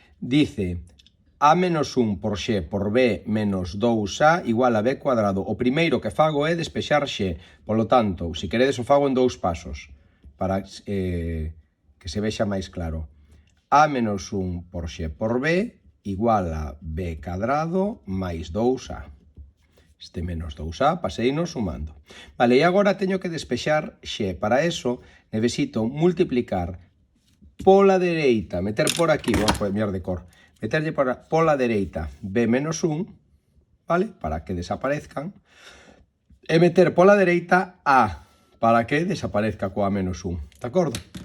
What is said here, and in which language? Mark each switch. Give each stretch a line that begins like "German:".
Spanish: Dice a menos 1 por x por b menos 2a igual a b cuadrado.
Galician: O primeiro que fago é despexar x. Polo tanto, se queredes o fago en 2 pasos para que se vexa máis claro. A menos 1 por x por b igual a b cuadrado máis 2a. Este menos 2a paseino sumando. Vale, e agora teño que despexar x. Para eso necesito multiplicar pola dereita, meter por aquí, vamos a cambiar de cor, meterlle pola dereita b menos 1, vale,
Spanish: para que desaparezcan,
Galician: e meter pola dereita a, para que desaparezca coa menos 1, de acordo?